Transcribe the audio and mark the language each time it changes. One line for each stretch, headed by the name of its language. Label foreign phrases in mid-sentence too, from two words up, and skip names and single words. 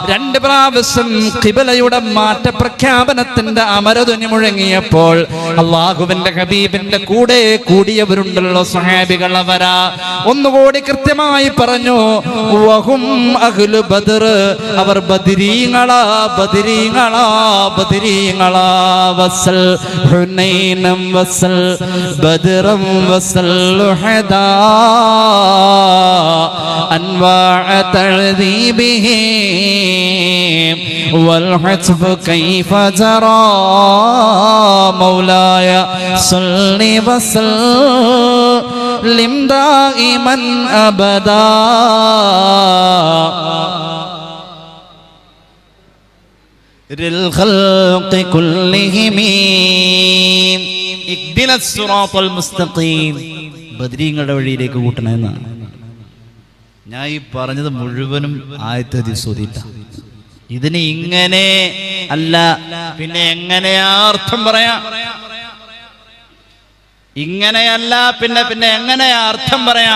Malayalam: രണ്ട് പ്രാവശ്യം ഖിബലയുടെ മാറ്റ പ്രഖ്യാപനത്തിന്റെ അമരധ്വനി മുഴങ്ങിയപ്പോൾ അള്ളാഹുവിന്റെ ഹബീബിന്റെ കൂടെ കൂടിയവരുണ്ടല്ലോ സ്വഹാബികൾ, അവരാ ഒന്നുകൂടി കൃത്യമായി പറഞ്ഞു,
Arabic: وهم أهل بدر,
Malayalam: അവർ ബദരീങ്ങളാ ബദരീങ്ങളാ ബദരീങ്ങളാ.
Arabic: وسل حنينا وسل بدرا وسل أحدا أنواع تعذيبهم والحتف كيف جرى مولاي صل وسلم دائما أبدا للخلق كلهم اهدنا الصراط المستقيم.
Malayalam: ബദരീങ്ങളുടെ വഴിയിലേക്ക് കൂട്ടണമെന്നാണ് ഞാൻ ഈ പറഞ്ഞത്. മുഴുവനും ആയത്തെ ഹദീസ്. ഇതിന് ഇങ്ങനെ അല്ല പിന്നെ എങ്ങനെയാ അർത്ഥം പറയാ? ഇങ്ങനെയല്ല പിന്നെ പിന്നെ എങ്ങനെയാ അർത്ഥം പറയാ?